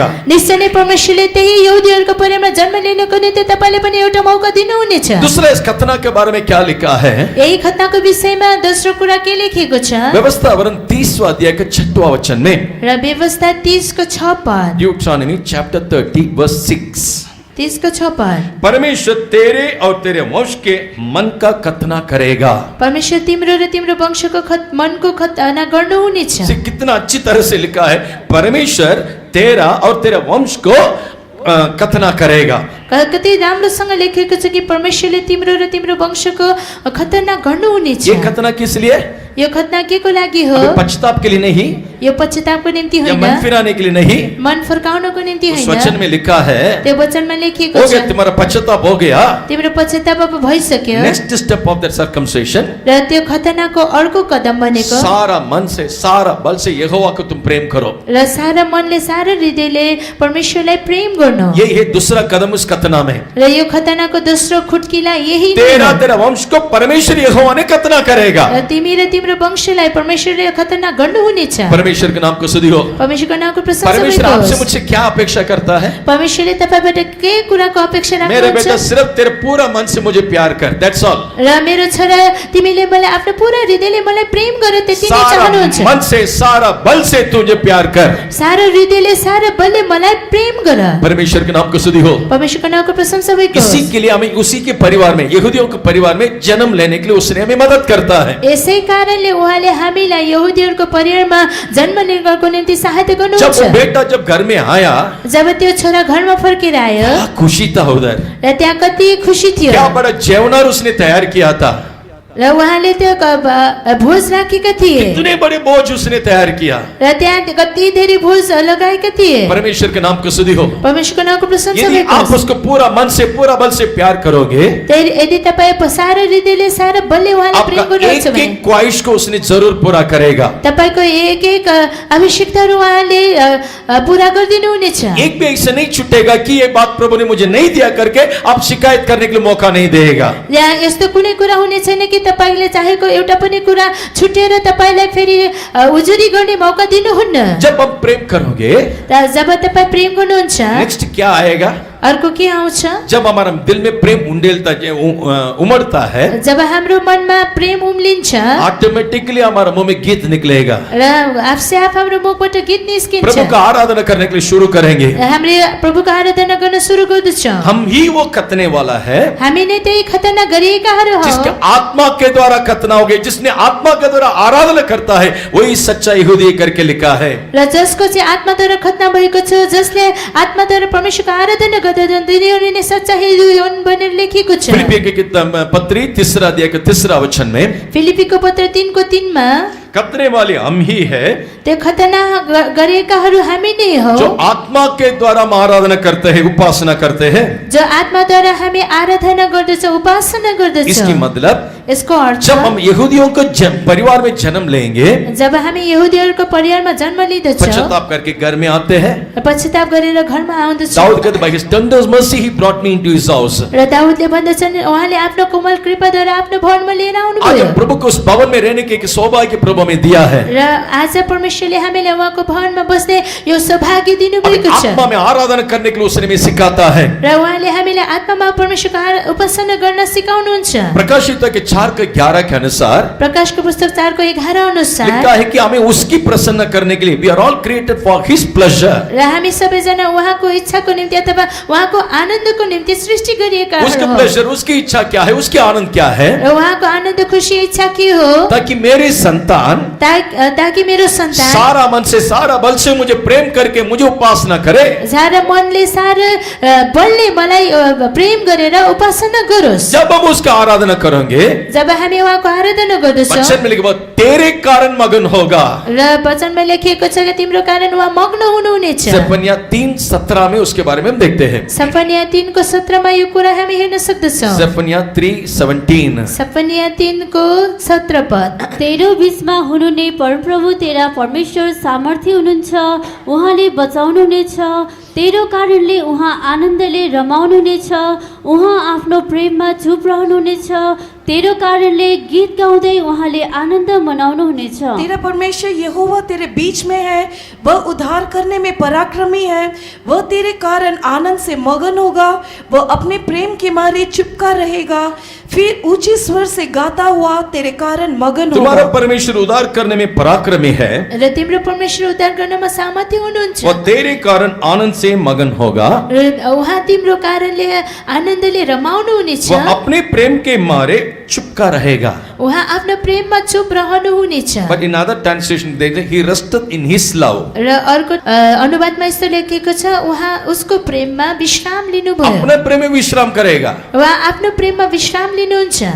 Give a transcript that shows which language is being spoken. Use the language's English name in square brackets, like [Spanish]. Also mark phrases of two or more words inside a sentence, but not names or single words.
[Nepali] निश्चय नै परमेश्वरले त्यही यहुदीहरूको परिवारमा जन्म लिनको निम्ति तपाईले पनि एउटा मौका दिनुहुनेछ। [Hindi] दूसरा इस खतना के बारे में क्या लिखा है? [Nepali] यही खतनाको विषयमा दोस्रो कुरा के लेखेको छ? [Hindi] व्यवस्था वरन 30वां अध्याय के 6वां वचन में, [Nepali] र व्यवस्था 30 को 6 पद, [English] Deuteronomy chapter 30 verse 6, [Nepali] 30 को 6 पद, [Hindi] परमेश्वर तेरे और तेरे वंश के मन का खतना करेगा। [Nepali] परमेश्वर तिम्रो र तिम्रो वंशको मनको खतना गर्नुहुनेछ। [Hindi] से कितना अच्छी तरह से लिखा है, परमेश्वर तेरा और तेरे वंश को खतना करेगा। [Nepali] कति राम्रोसँग लेखेको छ कि परमेश्वरले तिम्रो र तिम्रो वंशको खतना गर्नुहुनेछ। [Hindi] ये खतना किस लिए? [Nepali] यो खतना के को लागि हो? [Hindi] अभी पश्चाताप के लिए नहीं, [Nepali] यो पश्चातापको निम्ति [Hindi] या [Nepali] होइन, [Hindi] मन फिराने के लिए नहीं। [Nepali] मन फर्काउनको निम्ति [Hindi] उस [Nepali] होइन। [Hindi] वचन में लिखा है, [Nepali] त्यो वचनमा लेखिएको हो छ [Hindi] गया तुम्हारा पश्चाताप हो गया, [Nepali] तिम्रो पश्चाताप अब भइसक्यो [English] next step of that circumcision, [Nepali] र त्यो खतनाको अर्को कदम भनेको [Hindi] सारा मन से सारा बल से यहोवा को तुम प्रेम करो। [Nepali] र सारा मनले सारा हृदयले परमेश्वरलाई प्रेम गर्नु। [Hindi] यही है दूसरा कदम उस खतना में। [Nepali] र यो खतनाको दोस्रो खुट्किला यही नै [Hindi] तेरा [Nepali] हो। [Hindi] तेरा वंश को परमेश्वर यहोवा ने खतना करेगा। [Nepali] र तिमी र तिम्रो वंशलाई परमेश्वरले खतना गर्नुहुनेछ। [Hindi] परमेश्वर के नाम को स्तुति हो। [Nepali] परमेश्वरको नामको प्रशंसा [Hindi] परमेश्वर आपसे [Nepali] होस्। [Hindi] मुझसे क्या अपेक्षा करता है? [Nepali] परमेश्वरले तपाईबाट के कुराको अपेक्षा [Hindi] मेरे बेटा [Nepali] राख्नुहुन्छ? [Hindi] सिर्फ तेरे पूरा मन से मुझे प्यार कर, [English] that's all. [Nepali] र मेरो छोरा तिमीले मलाई आफ्नो पुरा हृदयले मलाई प्रेम गर, त्यति नै [Hindi] सारा [Nepali] चाहनुहुन्छ। [Hindi] मन से सारा बल से तू मुझे प्यार कर। [Nepali] सारा हृदयले सारा बलले मलाई प्रेम गर। [Hindi] परमेश्वर के नाम को स्तुति हो। [Nepali] परमेश्वरको नामको प्रशंसा होस्। [Hindi] इसी के लिए हमें उसी के परिवार में, यहूदियों के परिवार में जन्म लेने के लिए उसने हमें मदद करता है। [Nepali] यसै कारणले उहाँले हामीलाई यहुदीहरूको परिवारमा जन्म लिनको निम्ति सहायता [Hindi] जब वो [Nepali] गर्नुहुन्छ। [Hindi] बेटा जब घर में आया, [Nepali] जब त्यो छोरा घरमा फर्केर आयो [Hindi] क्या खुशी था उधर, [Nepali] र त्यहाँ कति खुसी थियो [Hindi] क्या बड़ा जेवनार उसने तैयार किया था, [Nepali] र उहाँले त्यो भोज राखेका थिए [Hindi] इतने बड़े बोझ उसने तैयार किया। [Nepali] र त्यहाँ कति धेरै भोज लगाएका थिए। [Hindi] परमेश्वर के नाम को स्तुति हो। [Nepali] परमेश्वरको नामको प्रशंसा [Hindi] यदि आप [Nepali] होस्। [Hindi] उसको पूरा मन से पूरा बल से प्यार करोगे, [Nepali] त्यही यदि तपाईँ सारा हृदयले सारा बलले उहाँलाई प्रेम [Hindi] आपका [Nepali] गर्नुहुन्छ [Hindi] एक [Nepali] भने [Hindi] एक ख्वाहिश को उसने जरूर पूरा करेगा। [Nepali] तपाईको एक एक आवश्यकताहरू उहाँले पूरा गरिदिनु हुनेछ। [Hindi] एक भी ऐसा नहीं छूटेगा कि ये बात प्रभु ने मुझे नहीं दिया करके आप शिकायत करने के लिए मौका नहीं देगा। [Nepali] यहाँ यस्तो कुनै कुरा हुने छैन कि तपाईले चाहेको एउटा पनि कुरा छुटेर तपाईलाई फेरि उजुरी गर्ने मौका दिनुहुन्न। [Hindi] जब हम प्रेम करोगे, [Nepali] र जब तपाई प्रेम गर्नुहुन्छ [Hindi] नेक्स्ट क्या आएगा? [Nepali] अर्को के आउँछ? [Hindi] जब हमारा दिल में प्रेम उमड़ता है, [Nepali] जब हाम्रो मनमा प्रेम उम्लिन्छ [Hindi] ऑटोमेटिकली हमारा मुंह में गीत निकलेगा। [Nepali] र आफसे आफ हाम्रो मुखबाट गीत निस्किन्छ। [Hindi] प्रभु का आराधना करने के लिए शुरू करेंगे। [Nepali] हामीले प्रभुको आराधना गर्न सुरु गर्दछौँ। [Hindi] हम ही वो खतने वाला है [Nepali] हामी नै त्यही खतना गरिएकाहरू [Hindi] जिसके [Nepali] हौ। [Hindi] आत्मा के द्वारा खतना हो गए, जिसने आत्मा के द्वारा आराधना करता है वही सच्चा यहूदी करके लिखा है। [Nepali] र जसको चाहिँ आत्माद्वारा खतना भएको छ, जसले आत्माद्वारा परमेश्वरको आराधना गर्दछन्, तिनीहरू नै सच्चा हिन्दू हुन् भनेर लेखिएको छ। [Hindi] फिलिपियों की पत्री 3 अध्याय के 3 वचन में, [Nepali] फिलिपीको पत्र 3 को 3 मा [Hindi] खतने वाले हम ही है [Nepali] त्यो खतना गरेकाहरू हामी नै हौ, [Hindi] जो आत्मा के द्वारा हम आराधना करते हैं, उपासना करते हैं। [Nepali] जो आत्माद्वारा हामी आराधना गर्दछौँ, उपासना [Hindi] इसकी [Nepali] गर्दछौँ। [Hindi] मतलब [Nepali] यसको अर्थ [Hindi] जब हम यहूदियों को परिवार में जन्म लेंगे, [Nepali] जब हामी यहुदीहरूको परिवारमा जन्म लिँदछौँ, [Hindi] पश्चाताप करके घर में आते हैं, [Nepali] पश्चाताप गरेर घरमा आउँदछौँ, [Hindi] दाऊद कहते [English] by his tender mercy he brought me into his house। [Nepali] र दाउदले भन्दछन् उहाँले आफ्नो कोमल कृपाद्वारा आफ्नो भवनमा लिएर [Hindi] आज [Nepali] आउनुभयो। [Hindi] हम प्रभु को उस भवन में रहने के एक सौभाग्य प्रभु हमें दिया है। [Nepali] र आज परमेश्वरले हामीलाई उहाँको भवनमा बस्ने यो सौभाग्य दिनुभएको छ। [Hindi] आत्मा में आराधना करने के लिए उसने हमें सिखाता है। [Nepali] र उहाँले हामीलाई आत्मामा परमेश्वरको उपासना गर्न सिकाउनुहुन्छ। [Hindi] प्रकाशित के 4:11 के अनुसार [Nepali] प्रकाशको पुस्तक 4 को 11 अनुसार [Hindi] लिखा है कि हमें उसकी प्रसन्न करने के लिए [English] we are all created for his pleasure। [Nepali] र हामी सबैजना उहाँको इच्छाको निम्ति अथवा उहाँको आनन्दको निम्ति सृष्टि गरिएका [Hindi] उसका [Nepali] हौ। [Hindi] प्लेजर, उसकी इच्छा क्या है, उसकी आनंद क्या है? [Nepali] र उहाँको आनन्द खुसी इच्छा के हो? [Hindi] ताकि मेरे संतान संतान [Nepali] ताकि मेरो सन्तान [Hindi] सारा मन से सारा बल से मुझे प्रेम करके मुझे उपासना करे। [Nepali] सारा मनले सारा बलले मलाई प्रेम गरेर उपासना गरोस्। [Hindi] जब हम उसका आराधना करेंगे, [Nepali] जब हामी उहाँको आराधना गर्दछौँ [Hindi] वचन में लिखा तेरे कारण मगन होगा। [Nepali] र वचनमा लेखिएको छ कि तिम्रो कारण उहाँ मग्न हुनुहुनेछ। [Hindi] सफनिया 3:17 में उसके बारे में हम देखते हैं। [Nepali] सफनिया 3:17 मा यो कुरा हामी हेर्न सक्दछौँ। [Hindi] सफनिया 3:17 [Nepali] सफनिया 3:17 पद। तेरो बीचमा हुनुहुने परप्रभु तेरा परमेश्वर सामर्थ्य हुनुहुन्छ, उहाँले बचाउनुहुनेछ, तेरो कारणले उहाँ आनन्दले रमाउनुहुनेछ, उहाँ आफ्नो प्रेममा चुप रहनुहुनेछ, तेरो कारणले गीत गाउँदै उहाँले आनन्द मनाउनुहुनेछ। [Hindi] तेरा परमेश्वर यहोवा तेरे बीच में है, वह उद्धार करने में पराक्रमी है, वह तेरे कारण आनंद से मगन होगा, वह अपने प्रेम के मारे चुपका रहेगा, फिर ऊंची स्वर से गाता हुआ तेरे कारण मगन तुम्हारा होगा। परमेश्वर उद्धार करने में पराक्रमी है, [Nepali] र तिम्रो परमेश्वर उद्धार गर्नमा सामर्थ्य हुनुहुन्छ, [Hindi] वो तेरे कारण आनंद से मगन होगा, [Nepali] र उहाँ तिम्रो कारणले आनन्दले रमाउनु हुनेछ, [Hindi] वो अपने प्रेम के मारे चुपका रहेगा। [Nepali] उहाँ आफ्नो प्रेममा चुप रहनु हुनेछ। [English] But in other translation they say he rested in his love. [Nepali] र अर्को अनुवादमा यस्तो लेखिएको छ उहाँ उसको प्रेममा विश्राम लिनुभयो। [Hindi] अपने प्रेम में विश्राम करेगा। [Nepali] उहाँ आफ्नो प्रेममा विश्राम लिनुहुन्छ।